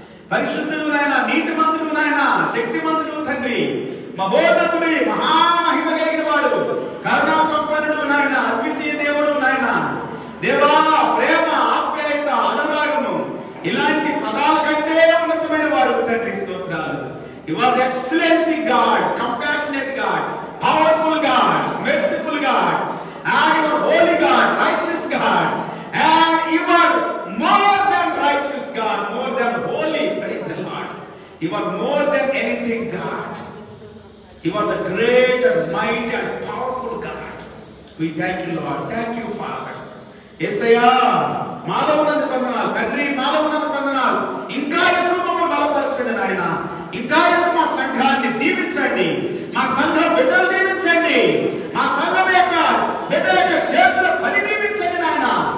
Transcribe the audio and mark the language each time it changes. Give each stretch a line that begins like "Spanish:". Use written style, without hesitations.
Telugu: పరిశుద్ధుడు నాయన, నీతిమంతుడు నాయన, శక్తిమంతుడు తండ్రి, మహోన్నతుడి, మహామహిమ కలిగిన వాడు, కరుణా సంపన్నుడు నాయన, అద్వితీయ దేవుడు నాయన. దేవా, ప్రేమ, ఆప్యాయత, అనురాగము, ఇలాంటి పదాల కంటే ఉన్నతమైన వాడు తండ్రి. స్తోత్రాలు.
English: You are the excellency God, compassionate God, powerful God, merciful God, and you are holy God, righteous God, and you are more than righteous God, more than holy. Praise the Lord. You are more than anything God. You are the great and mighty and powerful God. We thank you, Lord. Thank you, Father.
Telugu: యేసయ్యా, మాలో ఉన్నందుకు వందనాలు తండ్రి, మాలో ఉన్నందుకు వందనాలు. ఇంకా ఎక్కువ మమ్మల్ని బలపరచండి నాయన. ఇంకా ఎక్కువ మా సంఘాన్ని దీవించండి, మా సంఘ బిడ్డలు దీవించండి, మా సంఘం యొక్క బిడ్డల యొక్క చేతుల పని దీవించండి నాయన.